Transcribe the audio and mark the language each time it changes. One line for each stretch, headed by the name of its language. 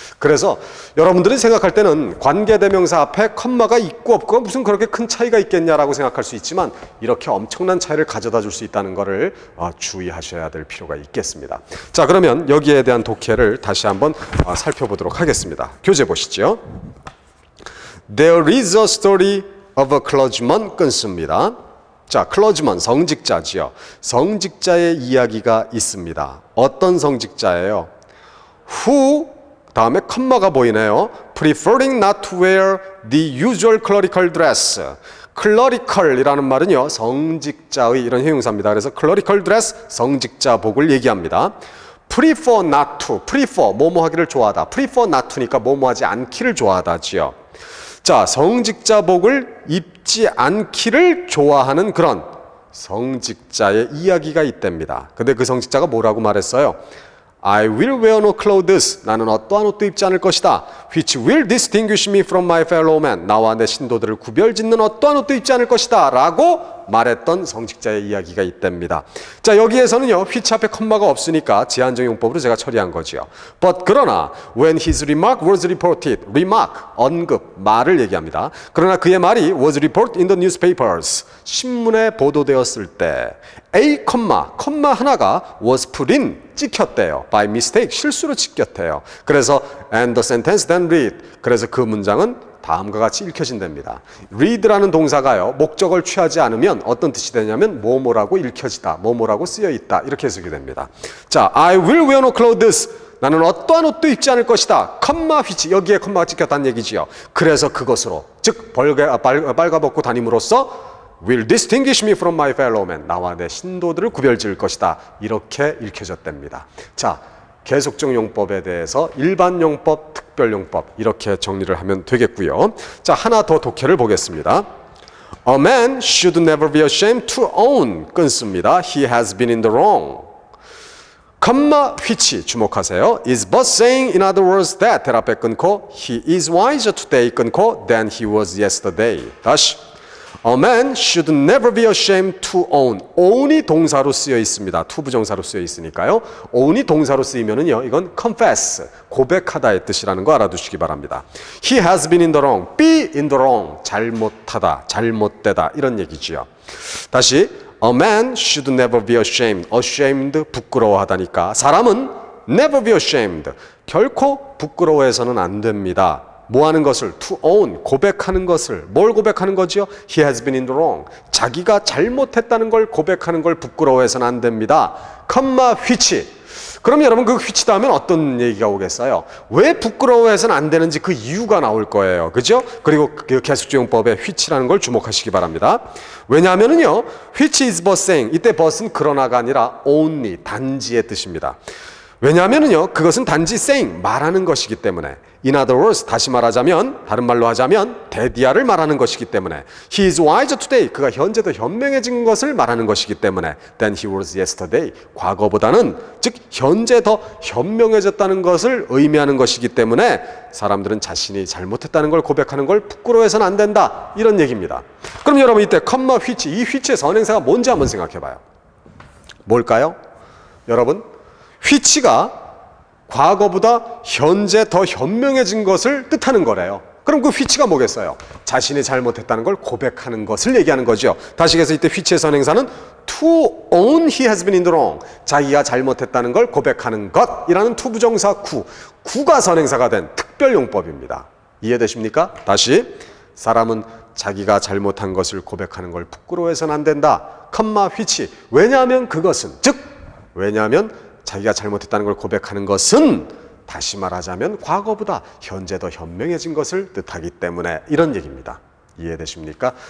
Korean: 그래서 여러분들이 생각할 때는 관계대명사 앞에 컴마가 있고 없고 무슨 그렇게 큰 차이가 있겠냐라고 생각할 수 있지만, 이렇게 엄청난 차이를 가져다 줄 수 있다는 것을 주의하셔야 될 필요가 있겠습니다. 자, 그러면 여기에 대한 독해를 다시 한번 살펴보도록 하겠습니다. 교재 보시죠.
English: There is a story of a clergyman 끊습니다.
Korean: 자, clergyman 성직자지요. 성직자의 이야기가 있습니다. 어떤 성직자예요? Who 다음에 컴마가 보이네요.
English: Preferring not to wear the usual clerical dress.
Korean: clerical이라는 말은요, 성직자의 이런 형용사입니다. 그래서 clerical dress, 성직자복을 얘기합니다. prefer not to, prefer, 뭐뭐 하기를 좋아하다. prefer not to니까 뭐뭐 하지 않기를 좋아하다지요. 자, 성직자복을 입지 않기를 좋아하는 그런 성직자의 이야기가 있답니다. 근데 그 성직자가 뭐라고 말했어요?
English: I will wear no clothes.
Korean: 나는 어떠한 옷도 입지 않을 것이다.
English: Which will distinguish me from my fellow men.
Korean: 나와 내 신도들을 구별짓는 어떠한 옷도 입지 않을 것이다. 라고 말했던 성직자의 이야기가 있답니다. 자, 여기에서는요, which 앞에 컴마가 없으니까 제한적 용법으로 제가 처리한 거지요.
English: But 그러나 when his remark was reported, remark,
Korean: 언급, 말을 얘기합니다. 그러나 그의 말이
English: was reported in the newspapers,
Korean: 신문에 보도되었을 때 A, 컴마 하나가
English: was put in,
Korean: 찍혔대요.
English: By mistake,
Korean: 실수로 찍혔대요. 그래서
English: and the sentence then read,
Korean: 그래서 그 문장은 다음과 같이 읽혀진답니다. read라는 동사가요, 목적을 취하지 않으면 어떤 뜻이 되냐면 뭐뭐라고 읽혀지다, 뭐뭐라고 쓰여있다, 이렇게 해석이 됩니다.
English: 자, I will wear no clothes.
Korean: 나는 어떠한 옷도 입지 않을 것이다. 컴마 which, 여기에 컴마가 찍혔다는 얘기지요. 그래서 그것으로, 즉 빨가벗고 다님으로써
English: will distinguish me from my fellow men.
Korean: 나와 내 신도들을 구별지을 것이다. 이렇게 읽혀졌답니다. 자, 계속적 용법에 대해서 일반 용법, 특별 용법 이렇게 정리를 하면 되겠고요. 자, 하나 더 독해를 보겠습니다.
English: A man should never be ashamed to own, 끊습니다. He has been in the wrong.
Korean: 컴마 which 주목하세요.
English: is but saying in other words that 앞에 끊고 he is wiser today 끊고 than he was yesterday. 다시 A man should never be ashamed to own.
Korean: own이 동사로 쓰여 있습니다. to 부정사로 쓰여 있으니까요. own이 동사로 쓰이면은요, 이건 confess, 고백하다의 뜻이라는 거 알아두시기 바랍니다.
English: He has been in the wrong. be in the wrong.
Korean: 잘못하다, 잘못되다 이런 얘기지요.
English: 다시 A man should never be ashamed.
Korean: ashamed 부끄러워하다니까 사람은 never be ashamed. 결코 부끄러워해서는 안 됩니다. 뭐 하는 것을? to own, 고백하는 것을. 뭘 고백하는 거지요?
English: He has been in the wrong.
Korean: 자기가 잘못했다는 걸 고백하는 걸 부끄러워해서는 안 됩니다. 컴마 which. 그럼 여러분 그 which다 하면 어떤 얘기가 오겠어요? 왜 부끄러워해서는 안 되는지 그 이유가 나올 거예요. 그죠? 그리고 그 계속적용법의 which라는 걸 주목하시기 바랍니다.
English: 왜냐하면은요, which is but saying.
Korean: 이때 but은 그러나가 아니라 only, 단지의 뜻입니다. 왜냐하면은요, 그것은 단지 saying, 말하는 것이기 때문에.
English: In other words,
Korean: 다시 말하자면, 다른 말로 하자면 대디아를 말하는 것이기 때문에.
English: He is wiser today.
Korean: 그가 현재 더 현명해진 것을 말하는 것이기 때문에.
English: Than he was yesterday.
Korean: 과거보다는, 즉 현재 더 현명해졌다는 것을 의미하는 것이기 때문에 사람들은 자신이 잘못했다는 걸 고백하는 걸 부끄러워해서는 안 된다. 이런 얘기입니다. 그럼 여러분 이때 컴마 which, 이 which의 선행사가 뭔지 한번 생각해 봐요. 뭘까요? 여러분, which가 과거보다 현재 더 현명해진 것을 뜻하는 거래요. 그럼 그 which가 뭐겠어요? 자신이 잘못했다는 걸 고백하는 것을 얘기하는 거죠. 다시 해서 이때 which의 선행사는
English: to own he has been in the wrong.
Korean: 자기가 잘못했다는 걸 고백하는 것이라는 to 부정사 구가 선행사가 된 특별용법입니다. 이해되십니까? 다시 사람은 자기가 잘못한 것을 고백하는 걸 부끄러워해서는 안 된다. 컴마 which. 왜냐하면 그것은, 즉 왜냐하면 자기가 잘못했다는 걸 고백하는 것은 다시 말하자면 과거보다 현재 더 현명해진 것을 뜻하기 때문에 이런 얘기입니다. 이해되십니까?